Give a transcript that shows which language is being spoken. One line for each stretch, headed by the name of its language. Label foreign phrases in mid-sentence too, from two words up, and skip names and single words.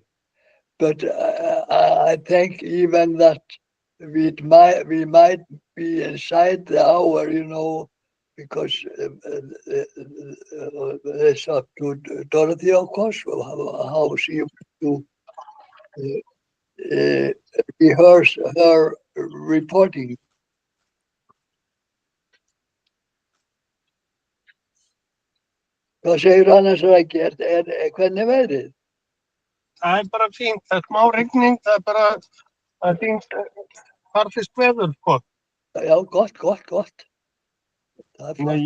English: But I think even that we might be inside the hour, because it's up to Dorothy, of course, how she to rehearse her reporting.
Icelandic: Hvað segir annars ekki? Hvernig er veðrið? Það er bara fínt, það er smá rigning, það er bara,
English: I think,
Icelandic: farfiskt veður, sko. Já, gott. Það er flott.